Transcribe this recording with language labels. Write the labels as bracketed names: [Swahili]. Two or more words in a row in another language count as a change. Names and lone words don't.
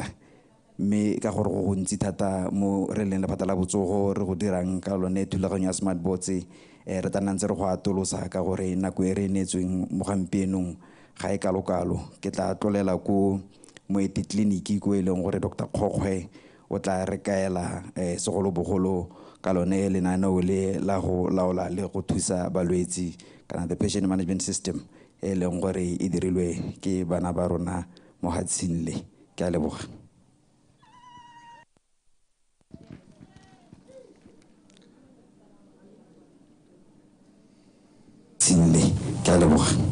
[Tswana] Mme ka gore go gontsi thata mo re leng lephata la botsogo re go dirang ka lone thulaganyo ya SMARTBOTS re tla ntse re go atolosa ka gore nako e re neetsweng mo gampienong ga e kalokalo. Ke tla tlolela ko moeti tleliniki ko e leng gore Dr. Kgokgwe o tla re kaela segolobogolo ka lone lenaneo le la go laola le go thusa balwetsi kana [English] the patient management system [Tswana] e leng gore e dirilwe ke bana ba rona mo gatsing le. Ke a leboga. Ke a leboga.